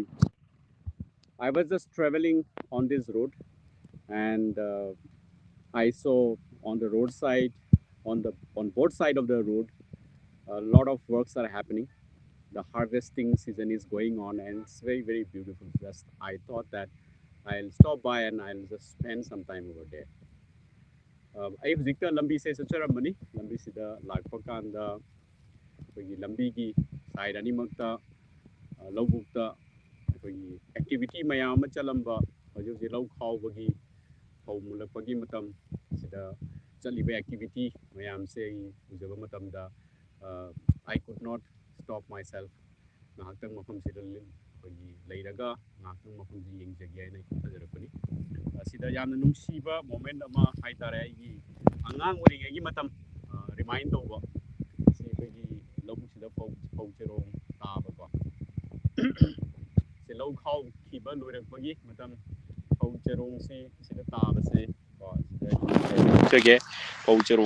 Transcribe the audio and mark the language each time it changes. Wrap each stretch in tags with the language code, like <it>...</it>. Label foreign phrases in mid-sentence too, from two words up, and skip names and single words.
<en>I was just traveling on this road, and I saw on the roadside, on both side of the road, a lot of works are happening. The harvesting season is going on, and it's very beautiful. Just I thought that I'll stop by and I'll just spend some time over there.</en> <mni>ꯑꯩ ꯍꯧꯖꯤꯛꯇ ꯂꯝꯕꯤꯁꯦ ꯆꯠꯆꯔꯝꯕꯅꯤ ꯂꯝꯕꯤꯁꯤꯗ ꯂꯥꯛꯄ ꯀꯥꯟꯗ ꯑꯩꯈꯣꯏꯒꯤ ꯂꯝꯕꯤꯒꯤ ꯁꯥꯏꯠ ꯑꯅꯤꯃꯛꯇ ꯂꯧꯕꯨꯛꯇ ꯑꯩꯈꯣꯏꯒꯤ ꯑꯦꯛꯇꯤꯚꯤꯇꯤ ꯃꯌꯥꯝ ꯑꯃ ꯆꯠꯂꯝꯕ ꯍꯧꯖꯤꯛ ꯍꯧꯖꯤꯛ ꯂꯧ ꯈꯥꯎꯕꯒꯤ ꯐꯧ ꯃꯨꯜꯂꯛꯄꯒꯤ ꯃꯇꯝ ꯁꯤꯗ ꯆꯠꯂꯤꯕ ꯑꯦꯛꯇꯤꯚꯤꯇꯤ ꯃꯌꯥꯝꯁꯦ ꯑꯩ ꯎꯖꯕ ꯃꯇꯝꯗ</mni> <en>I could not stop myself.</en> <mni>ꯉꯥꯏꯍꯥꯛꯇꯪ ꯃꯐꯝꯁꯤꯗ ꯑꯩꯈꯣꯏꯒꯤ ꯂꯩꯔꯒ ꯉꯥꯏꯍꯥꯛꯇꯪ ꯃꯐꯝꯁꯤ ꯌꯦꯡꯖꯒꯦ ꯍꯥꯏꯅ ꯊꯥꯖꯔꯛꯄꯅꯤ ꯁꯤꯗ ꯌꯥꯝꯅ ꯅꯨꯡꯁꯤꯕ ꯃꯣꯃꯦꯟ ꯑꯃ ꯍꯥꯏꯇꯥꯔꯦ ꯑꯩꯒꯤ ꯑꯉꯥꯡ ꯑꯣꯏꯔꯤꯉꯩꯒꯤ ꯃꯇꯝ ꯔꯤꯃꯥꯏꯟ ꯇꯧꯕ ꯁꯤ ꯑꯩꯈꯣꯏꯒꯤ ꯂꯧꯕꯨꯛꯁꯤꯗ ꯐꯧ ꯆꯦꯔꯣꯡ ꯇꯥꯕꯀꯣ ꯁꯤ ꯂꯧ ꯈꯥꯎꯈꯤꯕ ꯂꯣꯏꯔꯛꯄꯒꯤ ꯃꯇꯝ ꯐꯧ ꯆꯦꯔꯣꯡꯁꯤ ꯁꯤꯗ ꯇꯥꯕꯁꯦ ꯀꯣ ꯁꯤꯗ ꯎꯖꯒꯦ ꯐꯧ ꯆꯦꯔꯣꯡ</mni>